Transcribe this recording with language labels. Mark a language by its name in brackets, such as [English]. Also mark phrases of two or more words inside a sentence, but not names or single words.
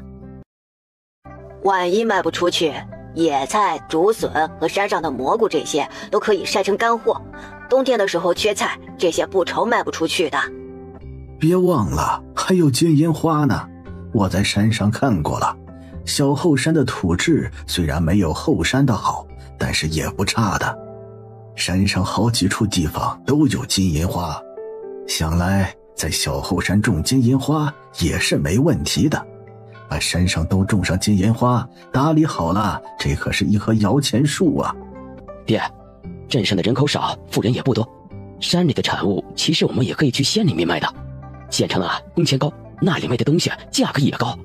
[Chinese] 萬一賣不出去，野菜、竹筍和山上的蘑菇這些都可以曬成乾貨，冬天的時候缺菜，這些不愁賣不出去的。別忘了還有金銀花呢，我在山上看過了。小後山的土質雖然沒有後山的好，但是也不差的。山上好幾處地方都有金銀花，想來在小後山種金銀花也是沒問題的。把山上都種上金銀花，打理好了，這可是一棵搖錢樹啊。爹，鎮上的人口少，富人也不多，山裡的產物其實我們也可以去縣裡面賣的，縣城啊工錢高，那裡賣的東西價格也高。